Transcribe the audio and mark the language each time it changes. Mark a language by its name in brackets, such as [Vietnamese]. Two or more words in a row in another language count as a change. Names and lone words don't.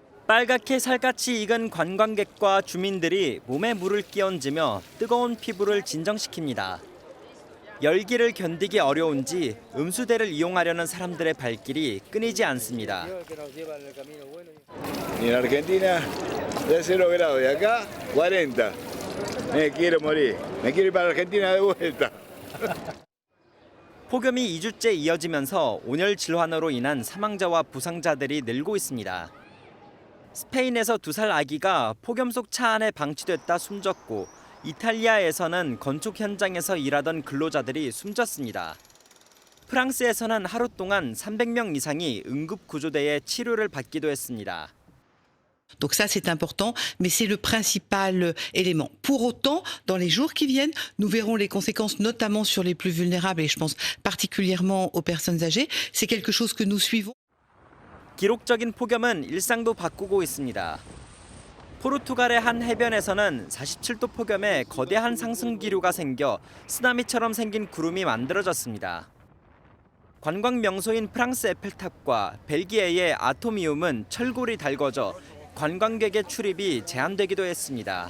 [Korean] 빨갛게 살갗이 익은 관광객과 주민들이 몸에 물을 끼얹으며 뜨거운 피부를 진정시킵니다. 열기를 견디기 어려운지 음수대를 이용하려는 사람들의 발길이 끊이지 않습니다. [Spanish] En Argentina, de 0 grados y acá 40. Me quiero morir. Me quiero ir para Argentina de vuelta. [Korean] 폭염이 2주째 이어지면서 온열 질환으로 인한 사망자와 부상자들이 늘고 있습니다. 스페인에서 2살 아기가 폭염 속 차 안에 방치됐다 숨졌고 이탈리아에서는 건축 현장에서 일하던 근로자들이 숨졌습니다. 프랑스에서는 하루 동안 300명 이상이 응급구조대에 치료를 받기도 했습니다. [French] Donc ça, c'est important, mais c'est le principal élément. Pour autant, dans les jours qui viennent, nous verrons les conséquences, notamment sur les plus vulnérables, et je pense particulièrement aux personnes âgées. C'est quelque chose que nous suivons. [Korean] 기록적인 폭염은 일상도 바꾸고 있습니다. 포르투갈의 한 해변에서는 47도 폭염에 거대한 상승 기류가 생겨 쓰나미처럼 생긴 구름이 만들어졌습니다. 관광 명소인 프랑스 에펠탑과 벨기에의 아토미움은 철골이 달궈져 관광객의 출입이 제한되기도 했습니다.